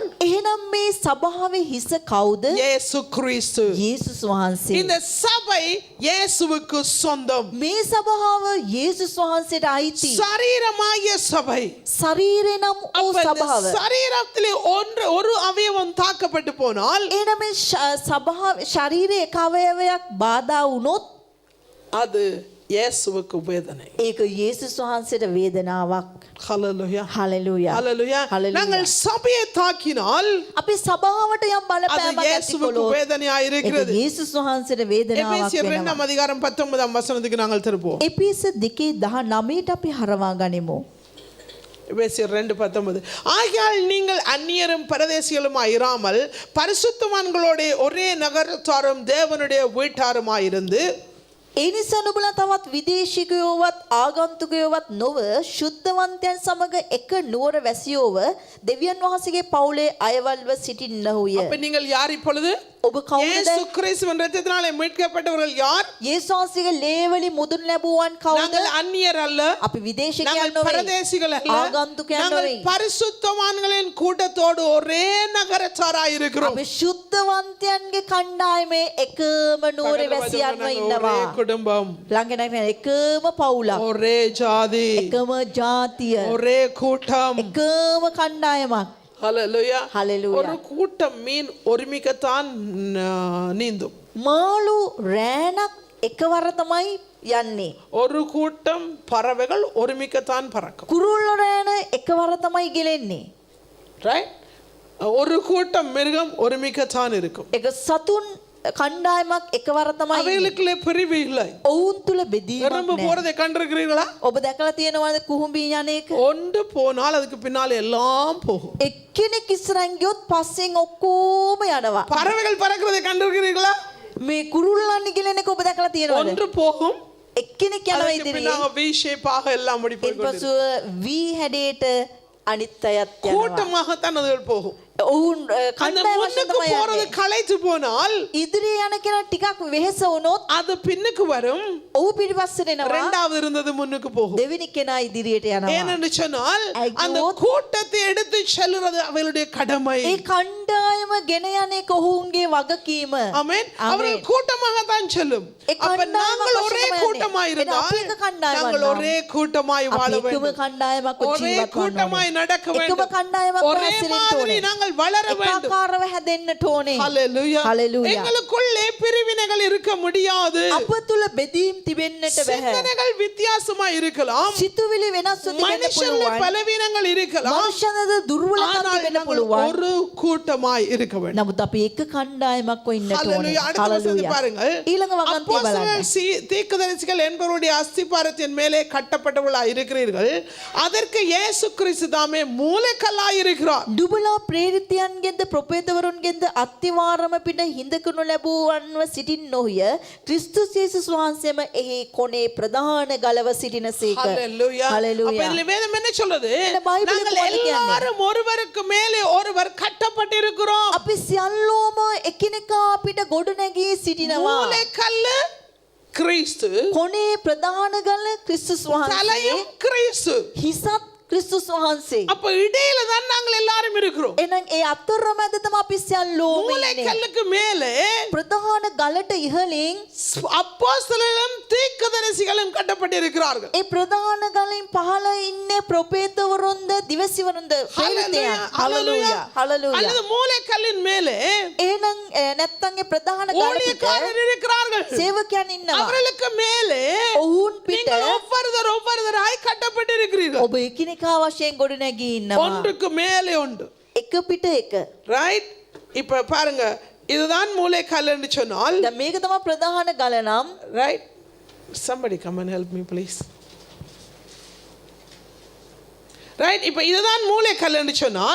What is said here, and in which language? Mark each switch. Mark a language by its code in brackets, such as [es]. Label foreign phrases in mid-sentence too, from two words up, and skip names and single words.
[si] එහෙනම් මේ සභාවේ හිස කවුද? [ta] இயேசு கிறிஸ்து. [si] යේසුස් වහන්සේ. [ta] இந்த சபை இயேசுவுக்கு சொந்தம். [si] මේ සභාව යේසුස් වහන්සේට අයිති. [ta] சரீரமாகிய சபை. [si] ශරීරේ නම් වූ [ta] அப்ப இந்த [si] සභාව. [ta] சரீரத்திலே ஒரு அவயவம் தாக்கப்பட்டு போனால் [si] එහෙනම් මේ සභාව ශරීරයේ එක අවයවයක් බාධා වුණොත් [ta] அது இயேசுவுக்கு வேதனை. [si] ඒක යේසුස් වහන්සේට වේදනාවක්. [ta] ஹalleluya. [si] හලෙලූයා. [ta] ஹalleluya. ஹalleluya. நாங்கள் சபையை தாக்கினால் [si] අපි සභාවට යම් [ta] அது [si] බලපෑමක් ඇති [ta] இயேசுவுக்கு [si] කළොත් [ta] வேதனையா [si] ඒක [ta] இருக்கிறது. [si] යේසුස් වහන්සේට වේදනාවක් [ta] எபேசியர் [si] වෙනවා. [ta] 2 அதிகாரம் 19 வசனத்துக்கு நாங்கள் திருப்போம். [si] එපිස 2:19ට අපි හරවා ගනිමු. [ta] எபேசியர் 2:19 ஆகையால் நீங்கள் அந்நியரும் பரதேசிகளுமாய் இராமல் பரிசுத்தவான்களோட ஒரே நகரத்தாரும் தேவனுடைய வீட்டாருமாயிருந்து [si] ඒ නිසා නුඹලා තවත් විදේශිකයෝවත් ආගන්තුකයෝවත් නොව ශුද්ධවන්තයන් සමග එක නුවර වැසියෝව දෙවියන් වහන්සේගේ පවුලේ අයවල්ව සිටින්නහුය. [ta] அப்ப நீங்கள் யார் இப்பொழுது? [si] ඔබ කවුද? [ta] இயேசு கிறிஸ்துவின் இரத்தத்தினாலே மீட்கப்பட்டவர்கள் யார்? [si] යේසුස් වහන්සේගේ ලේවලින් මුදුන් ලැබුවන් කවුද? [ta] நாங்கள் அந்நியர் அல்ல, [si] අපි විදේශිකයන් [ta] நாங்கள் [si] නොවේ. [ta] பரதேசிகள் அல்ல, [si] ආගන්තුකයන් [ta] நாங்கள் [si] නොවේ. [ta] பரிசுத்தவான்களின் கூட்டத்தோடு ஒரே நகரத்தாராய் இருக்கிறோம். [si] අපි ශුද්ධවන්තයන්ගේ කණ්ඩායමේ එකම නුවර වැසියන්ව ඉන්නවා. [ta] ஒரே குடும்பம், [si] ළඟ එකම පවුලක්. [ta] ஒரே ஜாதி, [si] එකම ජාතිය. [ta] ஒரே கூட்டம். [si] එකම කණ්ඩායමක්. [ta] ஹalleluya. ஹalleluya. ஒரு கூட்டம் மீன் ஒருமிக்கத்தான் நீந்தும். [si] මාළු රෑනක් එකවර තමයි යන්නේ. [ta] ஒரு கூட்டம் பறவைகள் ஒருமிக்கத்தான் பறக்கும். [si] කුරුල්ල රෑන එකවර තමයි ගෙලෙන්නේ. [ta] ரைட்? ஒரு கூட்டம் மிருகம் ஒருமிக்கத்தான் இருக்கும். [si] එක සතුන් කණ්ඩායමක් එකවර තමයි ඉන්නේ. [ta] அவைகளுக்குள்ளே பிரிவு இல்லை. [si] ඔවුන් තුල බෙදීමක් [ta] எறும்பு [si] නැහැ. [ta] போறதை கண்டிருக்கிறீர்களா? [si] ඔබ දැකලා තියෙනවද කුහුඹී යන එක? [ta] ஒன்று போனால் அதுக்கு பின்னால எல்லாம் போகும். [si] එක්කෙනෙක් ඉස්සරහින් ගියොත් පස්සෙන් ඔක්කොම යනවා. [ta] பறவைகள் பறக்கிறதை கண்டிருக்கிறீர்களா? [si] මේ කුරුල්ලන් ගෙලෙන එක ඔබ දැකලා තියෙනවද? [ta] ஒன்று போகும், [si] එක්කෙනෙක් යනවා [ta] அதுக்கு [si] ඉදිරියේ. [ta] பின்னால V ஷேப்பாக எல்லாம் முடி போய் கொண்டிருக்கும். [si] ඉන්පසු V හැඩයට අනිත් අයත් යනවා. [ta] கூட்டமாகத்தான் அதுகள் போகும். [si] ඔවුන් [ta] அந்த [si] කණ්ඩායම් වශයෙන් [ta] முன்னுக்கு [si] තමයි [ta] போறது [si] යන්නේ. [ta] களைத்து போனால் [si] ඉදිරියේ යන කෙනා ටිකක් වෙහෙස වුණොත් [ta] அது பின்னுக்கு வரும், [si] ඔහු පිටිපස්සට එනවා. [ta] இரண்டாவது இருந்தது முன்னுக்கு போகும். [si] දෙවෙනි කෙනා ඉදිරියට යනවා. [ta] ஏனென்று சொன்னால் ஐயோ. அந்த கூட்டத்தை எடுத்து செல்லுறது அவளுடைய கடமை. [si] ඒ කණ්ඩායම ගෙන යන එක ඔවුන්ගේ වගකීම. [ta] ஆமென். அவர்கள் கூட்டமாகத்தான் செல்லும். அப்ப நாங்கள் ஒரே கூட்டமாய் இருந்தால் நாங்கள் ஒரே கூட்டமாய் வாழ [si] අපි එකම [ta] வேண்டும், [si] කණ්ඩායමක් [ta] ஒரே [si] ජීවත් [ta] கூட்டமாய் [si] වන්න [ta] நடக்க [si] ඕනේ. එකම [ta] வேண்டும், [si] කණ්ඩායමක් [ta] ஒரே [si] හැසිරෙන්න [ta] மாதிரி [si] ඕනේ. [ta] நாங்கள் வளர வேண்டும். [si] එකාකාරව හැදෙන්නට ඕනේ. [ta] ஹalleluya. ஹalleluya. எங்களுக்குள்ளே பிரிவினைகள் இருக்க முடியாது. [si] අප තුල බෙදීම් තිබෙන්නට බෑ. [ta] சிந்தனைகள் வித்தியாசமாய் இருக்கலாம், [si] සිතුවිලි වෙනස් වෙන්න [ta] மனுஷன்ல [si] පුළුවන්. [ta] பலவீனங்கள் இருக்கலாம், [si] මනුෂ්‍යනද දුර්වලකම් [ta] ஆனால் [si] තිබෙන්න [ta] நாங்கள் [si] පුළුවන්. [ta] ஒரு கூட்டமாய் இருக்க வேண்டும். [si] නමුත් අපි එක කණ්ඩායමක් වෙන්නට ඕනේ. [ta] ஹalleluya. அடுத்த வசனத்தை பாருங்கள். [si] ඊළඟ වගන්තිය බලන්න. [ta] அப்போஸ்தலர்கள் தீர்க்கதரிசிகள் என்பவருடைய அஸ்திபாரத்தின் மேலே கட்டப்பட்டவர்களாய் இருக்கிறீர்கள், அதற்கு இயேசு கிறிஸ்து தாமே மூலக்கல்லாய் இருக்கிறார். [si] දුබලා ප්‍රේරිතයන්ගෙන්ද ප්‍රොපේතවරුන්ගෙන්ද අත්තිවාරම පිට හිඳකනු ලැබුවන්ව සිටින් නොහිය ක්‍රිස්තුස් යේසුස් වහන්සේම එහි කොනේ ප්‍රධාන ගලව සිටිනසේක. [ta] ஹalleluya. அப்ப ஹalleluya. இதுல வேதம் என்ன சொல்லுது? இந்த பைபிள் நாங்கள் என்ன කියන්නේ? எல்லாரும் ஒருவருக்கு மேலே ஒருவர் கட்டப்பட்டிருக்கிறோம். [si] අපි සියල්ලෝම එකිනෙකා අපිට ගොඩනැගී සිටිනවා. [ta] மூலக்கல்லு கிறிஸ்து, [si] කොනේ ප්‍රධාන ගල ක්‍රිස්තුස් වහන්සේ. [ta] தலையும் கிறிஸ்து. [si] හිසත් ක්‍රිස්තුස් වහන්සේ. [ta] அப்ப இடையில தான் நாங்கள் எல்லாரும் இருக்கிறோம். [si] එහෙනම් ඒ අතරමැද තමයි අපි සියල්ලෝම ඉන්නේ. [ta] மூலக்கல்லுக்கு மேலே [si] ප්‍රධාන ගලට ඉහළින් [ta] அப்போஸ்தலர்களும் தீர்க்கதரிசிகளும் கட்டப்பட்டிருக்கிறார்கள். [si] ඒ ප්‍රධාන ගලින් පහළ ඉන්නේ ප්‍රොපේතවරුන්ද දිවසිවරුන්ද ප්‍රේරිතයන්. [ta] ஹalleluya. [si] හලලූයා. [ta] அல்லது மூலக்கல்லின் மேலே [si] එහෙනම් නැත්තම් ඒ ප්‍රධාන ගල පිට [ta] ஊழியக்காரர் இருக்கிறார்கள். [si] සේවකයන් ඉන්නවා. [ta] அவர்களுக்கு மேலே [si] ඔවුන් පිට [ta] நீங்கள் ஒவ்வொருவராய் கட்டப்பட்டிருக்கிறீர்கள். [si] ඔබ එකිනෙකා වශයෙන් ගොඩනැගී ඉන්නවා. [ta] ஒன்றுக்கு மேலே ஒன்று. [si] එක පිට එක. [ta] ரைட்? இப்ப பாருங்க, இதுதான் மூளைக்கல் என்று சொன்னால், [si] දැන් මේක තමයි ප්‍රධාන ගල නම්. [en] right? Somebody come and help me please. Right? [ta] இப்ப இதுதான் மூளைக்கல் என்று சொன்னால்,